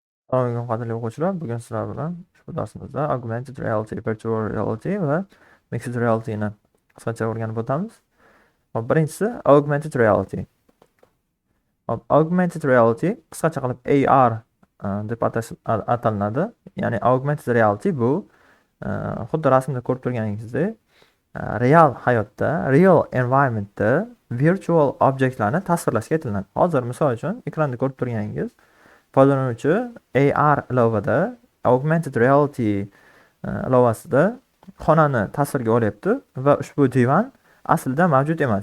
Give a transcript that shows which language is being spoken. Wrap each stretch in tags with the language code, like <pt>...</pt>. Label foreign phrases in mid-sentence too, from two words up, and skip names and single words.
<uz>Assalomu qadrli o'quvchilar, bugun sizlar bilan ushbu darsimizda</uz> <en>augmented reality, virtual reality</en> <uz>va</uz> <en>mixed realityni</en> <uz>qisqacha o'rganib o'tamiz. Hop, birinchisi</uz> <en>augmented reality.</en> <uz>Hop,</uz> <en>augmented reality</en> <uz>qisqacha qilib AR deb ataladi. Ya'ni</uz> <en>augmented reality</en> <uz>bu xuddi rasmda ko'rib turganingizdek, real hayotda, real environmentda virtual obyektlarni tasvirlashga aytiladi. Hozir misol uchun ekranda ko'rib turganingiz foydalanuvchi AR ilovada,</uz> <en>augmented reality</en> <uz>ilovasida xonani tasvirga olyapti va ushbu divan aslida mavjud emas.</uz>